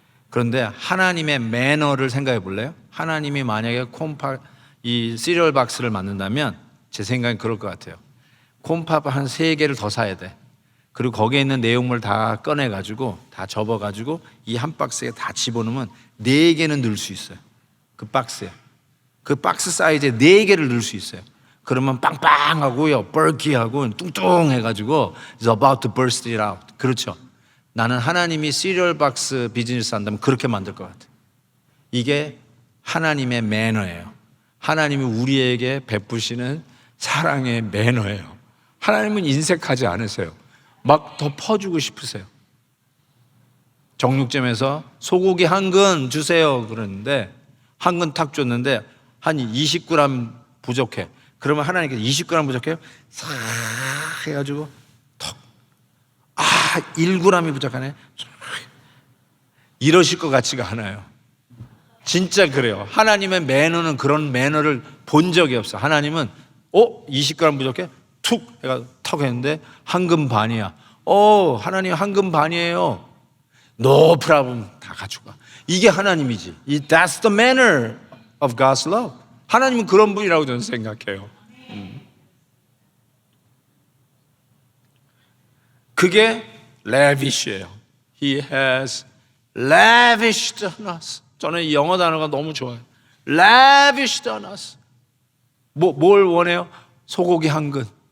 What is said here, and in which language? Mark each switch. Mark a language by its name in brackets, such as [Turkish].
[Korean] 그런데 하나님의 매너를 생각해 볼래요? 하나님이 만약에 이 시리얼 박스를 만든다면 제 생각엔 그럴 것 같아요. 콘팝 한 3개를 더 사야 돼. 그리고 거기에 있는 내용물 다 꺼내가지고 다 접어가지고 이 한 박스에 다 집어넣으면 4개는 넣을 수 있어요. 그 박스에. 그 박스 사이즈에 4개를 넣을 수 있어요. 그러면 빵빵하고요, 벌키하고 뚱뚱해가지고 [English] It's about to burst it out. [Korean] 그렇죠. 나는 하나님이 시리얼 박스 비즈니스 한다면 그렇게 만들 것 같아요. 이게 하나님의 매너예요. 하나님이 우리에게 베푸시는 사랑의 매너예요. 하나님은 인색하지 않으세요. 막 더 퍼주고 싶으세요. 정육점에서 소고기 한 근 주세요 그러는데 한 근 탁 줬는데 한 20g 부족해. 그러면 하나님께서 20g 부족해요? 싹 해가지고 턱. 1g이 부족하네. 이러실 것 같지가 않아요. 진짜 그래요. 하나님의 매너는 그런 매너를 본 적이 없어. 하나님은 20g 부족해? 툭 해가 턱 했는데 한 근 반이야. 하나님 한 근 반이에요. [English] No problem. [Korean] 다 가져가. 이게 하나님이지. [English] That's the manner of God's love. [Korean] 하나님은 그런 분이라고 저는 생각해요. 그게 lavish예요. [English] He has lavished on us. [Korean] 저는 이 영어 단어가 너무 좋아요. [English] lavished on us. [Korean] 뭘 원해요? 소고기 한 근.